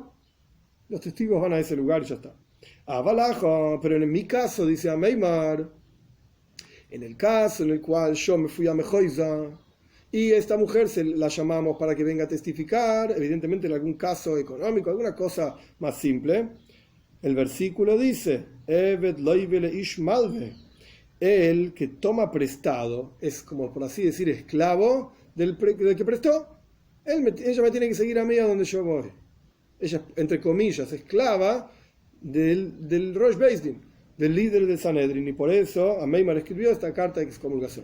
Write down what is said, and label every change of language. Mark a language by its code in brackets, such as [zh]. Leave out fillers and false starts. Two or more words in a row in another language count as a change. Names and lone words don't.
[es] Los testigos van a ese lugar y ya está. Pero en mi caso, dice Ameimar, en el caso en el cual yo me fui a Mejoisa y esta mujer la llamamos para que venga a testificar, evidentemente en algún caso económico, alguna cosa más simple, el versículo dice, [he] עבד לוה לאיש מלוה, [es] el que toma prestado es, como por así decir, esclavo del que prestó. Ella me tiene que seguir a mí a donde yo voy. Ella, entre comillas, esclava del Rosh Beis Din, del líder del Sanedrin, y por eso Ameimar escribió esta carta de excomulgación.